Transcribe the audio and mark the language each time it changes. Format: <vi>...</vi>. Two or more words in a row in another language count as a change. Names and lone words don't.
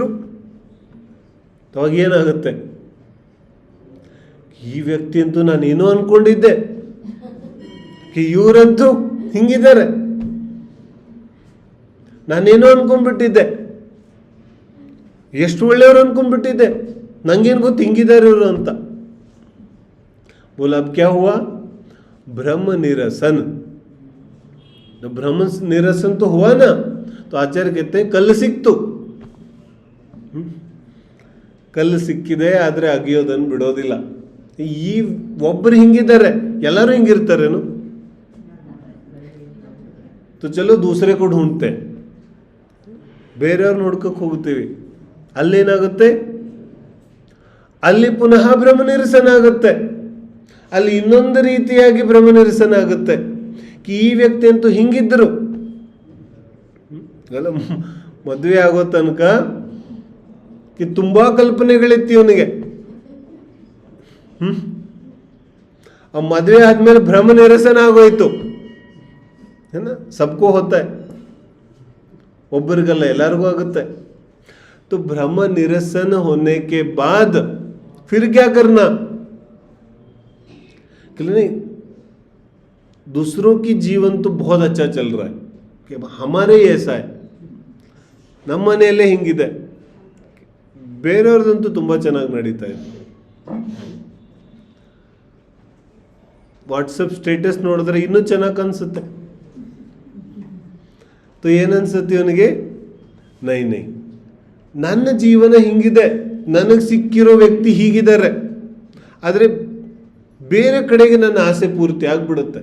<kn>ಅವಾಗ ಏನಾಗುತ್ತೆ, ಈ ವ್ಯಕ್ತಿ ಅಂತೂ ನಾನೇನೋ ಅನ್ಕೊಂಡಿದ್ದೆ, ಇವರಂತೂ ಹಿಂಗಿದ್ದಾರೆ, ನಾನೇನೋ ಅನ್ಕೊಂಡ್ಬಿಟ್ಟಿದ್ದೆ, ಎಷ್ಟು ಒಳ್ಳೆಯವರು ಅನ್ಕೊಂಡ್ಬಿಟ್ಟಿದ್ದೆ, ನಂಗೇನು ಗೊತ್ತು ಹಿಂಗಿದ್ದಾರೆ ಇವರು ಅಂತ.</kn> <hi>बोला अब क्या हुआ, भ्रम निरसन. भ्रम निरसन तो हुआ ना, तो आचार्य कहते हैं कल</hi> <kn>ಸಿಕ್ತು, ಕಲ್ಲು ಸಿಕ್ಕಿದೆ, ಆದರೆ ಅಗಿಯೋದನ್ನು ಬಿಡೋದಿಲ್ಲ. ಈ ಒಬ್ಬರು ಹಿಂಗಿದ್ದಾರೆ, ಎಲ್ಲರೂ ಹಿಂಗಿರ್ತಾರೇನು?</kn> <hi>तो चलो दूसरे को ढूंढते,</hi> <kn>ಬೇರೆಯವ್ರನ್ನ ಹುಡ್ಕಕ್ಕೆ ಹೋಗ್ತೀವಿ, ಅಲ್ಲೇನಾಗುತ್ತೆ, ಅಲ್ಲಿ ಪುನಃ ಭ್ರಮ ನಿರಸನ ಆಗುತ್ತೆ, ಅಲ್ಲಿ ಇನ್ನೊಂದು ರೀತಿಯಾಗಿ ಭ್ರಮ ನಿರಸನ ಆಗುತ್ತೆ. ಈ ವ್ಯಕ್ತಿ ಅಂತೂ ಹಿಂಗಿದ್ರು, ಮದುವೆ ಆಗೋ ತನಕ ತುಂಬಾ ಕಲ್ಪನೆಗಳಿತ್ತು ಇವನಿಗೆ. ಆ ಮದುವೆ ಆದ್ಮೇಲೆ ಭ್ರಮ ನಿರಸನ ಆಗೋಯ್ತು.</kn> <hi>सबको होता है,</hi> <kn>ಒಬ್ಬರಿಗಲ್ಲ ಎಲ್ಲರಿಗೂ ಆಗುತ್ತೆ.</kn> <hi>तो भ्रम निरसन होने के बाद फिर क्या करना, नहीं दूसरों की जीवन तो बहुत अच्छा चल रहा है कि हमारे ऐसा है,</hi> <kn>ನಮ್ಮ ಮನೆಯಲ್ಲೇ ಹಿಂಗಿದೆ, ಬೇರೆಯವ್ರದಂತೂ ತುಂಬ ಚೆನ್ನಾಗಿ ನಡೀತಾ ಇದೆ. ವಾಟ್ಸಪ್ ಸ್ಟೇಟಸ್ ನೋಡಿದ್ರೆ ಇನ್ನೂ ಚೆನ್ನಾಗಿ ಅನ್ಸುತ್ತೆ. तो ಏನನ್ಸುತ್ತೆ ಇವನಿಗೆ, ನೈ ನನ್ನ ಜೀವನ ಹಿಂಗಿದೆ, ನನಗೆ ಸಿಕ್ಕಿರೋ ವ್ಯಕ್ತಿ ಹೀಗಿದ್ದಾರೆ, ಆದರೆ ಬೇರೆ ಕಡೆಗೆ ನನ್ನ ಆಸೆ ಪೂರ್ತಿ ಆಗ್ಬಿಡುತ್ತೆ.</kn>